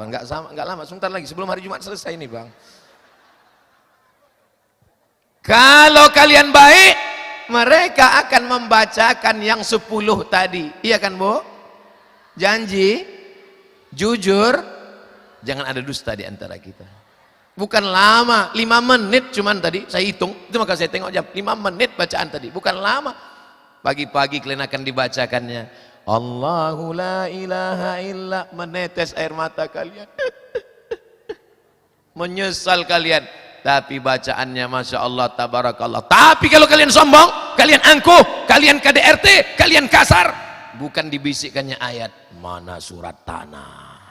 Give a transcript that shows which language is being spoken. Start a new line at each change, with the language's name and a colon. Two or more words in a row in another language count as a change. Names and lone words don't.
Indonesian: Enggak lama, sebentar lagi sebelum hari Jumat selesai ini bang. Kalau kalian baik, mereka akan membacakan yang 10 tadi. Iya kan Bu? Janji, jujur, jangan ada dusta di antara kita. Bukan lama, 5 menit cuman tadi saya hitung, itu maka saya tengok jam, 5 menit bacaan tadi, bukan lama. Pagi-pagi kalian akan dibacakannya.
Arabic: الله لا إله إلا,
Indonesian: menetes air mata kalian. Menyesal kalian. Tapi bacaannya
Arabic: ما شاء الله، تبارك الله.
Indonesian: Tapi kalau kalian sombong, kalian angkuh, kalian KDRT, kalian kasar, bukan dibisikkannya ayat, mana surat tanah.